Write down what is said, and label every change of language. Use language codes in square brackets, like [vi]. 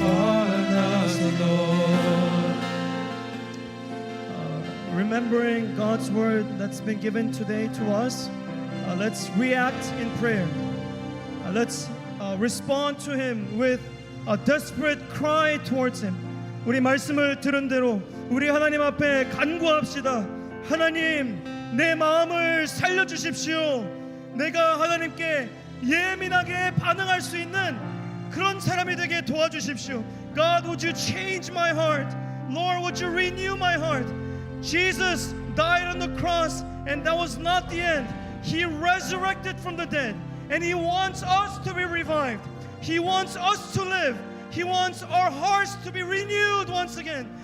[en] Fall on us, Lord. Remembering God's word that's been given today to us, let's react in prayer. Let's respond to Him with a desperate cry towards Him. [ko] 우리 말씀을 들은 대로 우리 하나님 앞에 간구합시다. 하나님, 내 마음을 살려주십시오. 내가 하나님께 예민하게 반응할 수 있는 그런 사람이 되게 도와주십시오. [en] God, would you change my heart? Lord, would you renew my heart? Jesus died on the cross, and that was not the end. He resurrected from the dead, and He wants us to be revived. He wants us to live. He wants our hearts to be renewed once again.